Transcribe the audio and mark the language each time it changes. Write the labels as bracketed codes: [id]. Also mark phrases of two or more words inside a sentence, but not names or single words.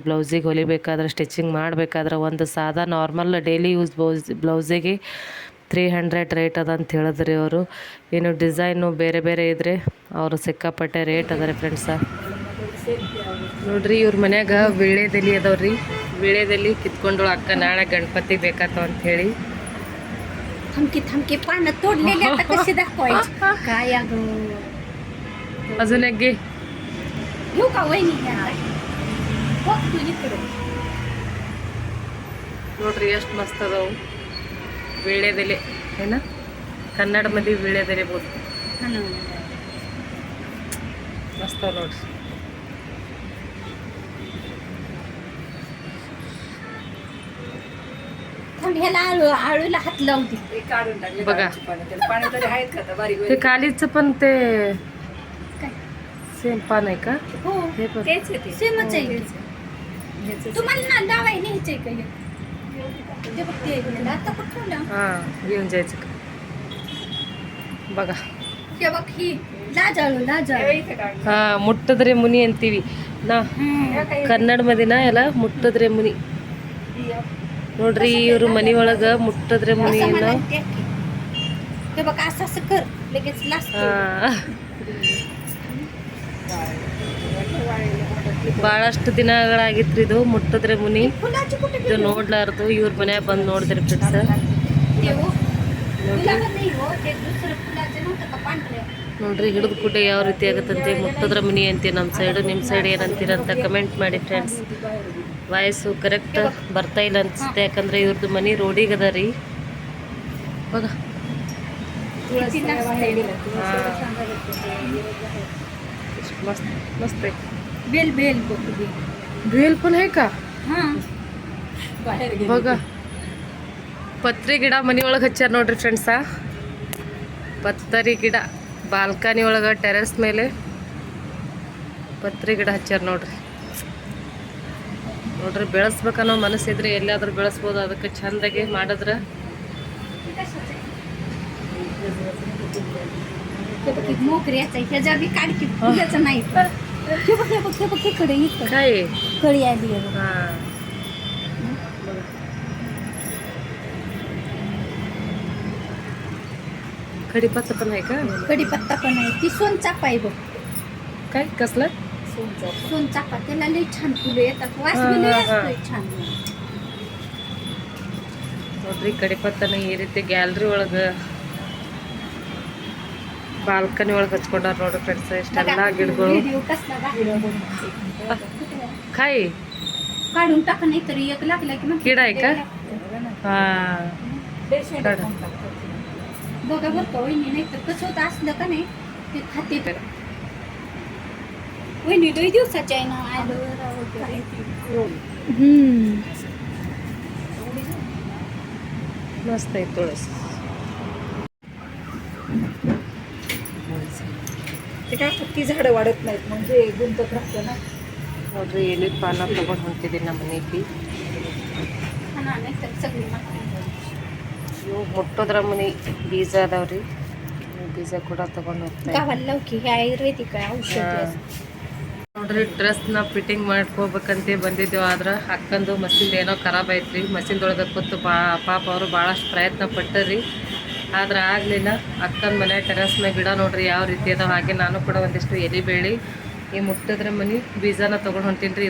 [kn] ಬ್ಲೌಸಿಗೆ ಹೊಲಿಬೇಕಾದ್ರೆ, ಸ್ಟಿಚಿಂಗ್ ಮಾಡಬೇಕಾದ್ರೆ ಒಂದು ಸಾದಾ [en] normal daily use [kn] ಬ್ಲೌಸಿಗೆ 300 ರೇಟ್ ಅದ ಅಂತ ಹೇಳಿದ್ರಿ ಅವರು. ಇನ್ನು ಡಿಸೈನು ಬೇರೆ ಬೇರೆ ಇದ್ರೆ ಅವರು ಸಿಕ್ಕಾಪಟ್ಟೆ ರೇಟ್ ಅದ ರೀ ಫ್ರೆಂಡ್ಸ. ನೋಡ್ರಿ ಇವ್ರ ಮನ್ಯಾಗ ವೀಳ್ಯದೆಲೆ ಅದಾವ್ರಿ. ವೀಳ್ಯದೆಲೆ ಕಿತ್ಕೊಂಡಳು ಅಕ್ಕ, ನಾಳೆ ಗಣಪತಿ ಬೇಕಾತವ ಅಂತ ಹೇಳಿ. [mr] अजून एक घे. [kn] ನೋಡ್ರಿ ಎಷ್ಟು ಮಸ್ತ್ ಅದಾವು ವೀಳ್ಯದೆಲೆ. ಏನ ಕನ್ನಡमध्ये ವೀಳ್ಯದೆಲೆ ಬೋದು मस्त ನೋಡ್ರಿ. [mr] आळूला हात लावते बघा ते कालीचं पण ते सेम पान आहे का? हो हे पण सेमच आहे. तुम्हाला ना डावाय न्यायचंय का? ते बघते आता कुठं हा घेऊन जायचं का? बघा हे बघ ही लाजाळू [kn] ಹಾ ಮುಟ್ಟದ್ರೆ ಮುನಿ ಅಂತೀವಿ ನಾ ಕನ್ನಡमध्ये ನಾ ಎಲ್ಲ ಮುಟ್ಟದ್ರೆ ಮುನಿ. ನೋಡ್ರಿ ಇವ್ರ ಮನಿ ಒಳಗ ಮುಟ್ಟದ್ರೆ ಮುನಿ ಅನ್ನೋ [mr] हे बघ असं असं कर लगेच लास्ट. [kn] ಭಾಳಷ್ಟು ದಿನಗಳಾಗಿತ್ರಿ ಇದು ಮುಟ್ಟದ್ರೆ ಮುನಿ. [mr] फुलाची कुठे [kn] ಇದು ನೋಡ್ಲಾರ್ದು ಇವ್ರ ಮನ್ಯಾಗ ಬಂದು ನೋಡಿದ್ರಿ ಫ್ರೆಂಡ್ಸ್. ನೋಡ್ರಿ ಹಿಡಿದು ಕೂಡೆ ಯಾವ ರೀತಿ ಆಗುತ್ತಂತೆ. ಮುಟ್ಟದ್ರ ಮುನಿ ಅಂತೀವಿ ನಮ್ಮ ಸೈಡು, ನಿಮ್ಮ ಸೈಡ್ ಏನಂತೀರಂತ ಕಮೆಂಟ್ ಮಾಡಿ ಫ್ರೆಂಡ್ಸ್. [en] voice correct [kn] ಬರ್ತಾ ಇಲ್ಲ ಅನ್ಸುತ್ತೆ, ಯಾಕಂದ್ರೆ ಇವ್ರದ್ದು ಮನಿ ರೋಡಿಗೆ ಅದ ರೀ. [mr] ಬघ मस्त मस्त आहे. बेल बेल बेल पण आहे का? बघा पत्री [kn] ಗಿಡ ಮನಿ ಒಳಗೆ ಹಚ್ಚಾರ ನೋಡ್ರಿ ಫ್ರೆಂಡ್ಸ. ಪತ್ತರಿ ಗಿಡ ಬಾಲ್ಕನಿ ಒಳಗೆ ಟೆರೆಸ್ ಮೇಲೆ ಪತ್ರಿ ಗಿಡ ಹಚ್ಚಾರ ನೋಡ್ರಿ. ನೋಡ್ರಿ ಬೆಳೆಸ್ಬೇಕನ್ನೋ ಮನಸ್ಸಿದ್ರೆ ಎಲ್ಲಾದ್ರೂ ಬೆಳೆಸ್ಬೋದು. ಅದಕ್ಕೆ ಚಂದಾಗಿ ಮಾಡಿದ್ರೆ [mr] मोगऱ्याचा ह्याच्या बी काढकी फुलाचं नाही. हे बघ इकडे काय कळी आली. हा कढीपत्ता पण आहे का? कढीपत्ता पण आहे. ती सोनचाफा आहे बघ. काय कसलं सोनचाफा? त्याला लई छान फुलं येतात, वास बी लई असतोय छान. [kn] ನೋಡ್ರಿ ಕಡಿಪತ್ತನ ಈ ರೀತಿ ಗ್ಯಾಲರಿ ಒಳಗೆ ಬಾಲ್ಕನಿ ಒಳಗೆ ಹಚ್ಕೊಂಡಾರ ನೋಡ್ರಿ ಫ್ರೆಂಡ್ಸ್. ಇಷ್ಟೆಲ್ಲ ಗಿಡಗಳು ಕಾಯಿ [mr] काढून टाका, नाही तरी एक लागला की मग कीड आहे का? हा बघा बरं का वहिनी, नाही तर कसं होतं असलं का नाही ते खाते. तर वहिनी 2 दिवसाची आहे ना. मस्त आहे तुळस. ते काय पक्की झाडं वाढत नाहीत, म्हणजे गुंतत राहतं ना. [kn] ನೋಡ್ರಿ ಎಲ್ಲಿ ಪಾನ ತಗೊಂಡು ಹೊಂಟಿದ್ದೀನಿ ನಮ್ಮ ಮನೆಗೆ. [mr] नाही तर सगळी [kn] ಇವು ಮುಟ್ಟೋದ್ರ ಮನಿ ಬೀಜ ಅದಾವ್ರಿ. ಬೀಜ ಕೂಡ ತಗೊಂಡು ಹೋಗ್ತಾ [mr] गावाला लवकी हे आयुर्वेदिक औषध. [kn] ನೋಡ್ರಿ ಡ್ರೆಸ್ನ ಫಿಟ್ಟಿಂಗ್ ಮಾಡ್ಕೋಬೇಕಂತ ಬಂದಿದ್ದೇವೆ. ಆದ್ರೆ ಅಕ್ಕಂದು ಮಷಿನ್ ಏನೋ ಖರಾಬ್ ಐತ್ರಿ. ಮಷಿನ್ದೊಳಗೆ ಕೂತು ಪಾಪ ಅವರು ಭಾಳಷ್ಟು ಪ್ರಯತ್ನ ಪಟ್ಟರಿ, ಆದ್ರೆ ಆಗಲಿಲ್ಲ. ಅಕ್ಕನ ಮನೆ ಟೆರೆಸ್ ಮೇಲೆ ಗಿಡ ನೋಡ್ರಿ ಯಾವ ರೀತಿ ಅದಾವ. ಹಾಗೆ ನಾನು ಕೂಡ ಒಂದಿಷ್ಟು ಎಲೆ ಬೇಳಿ ಈ ಮುಟ್ಟಿದ್ರೆ ಮನಿ ಬೀಜನ ತೊಗೊಂಡು ಹೊಂಟೀನಿ ರೀ.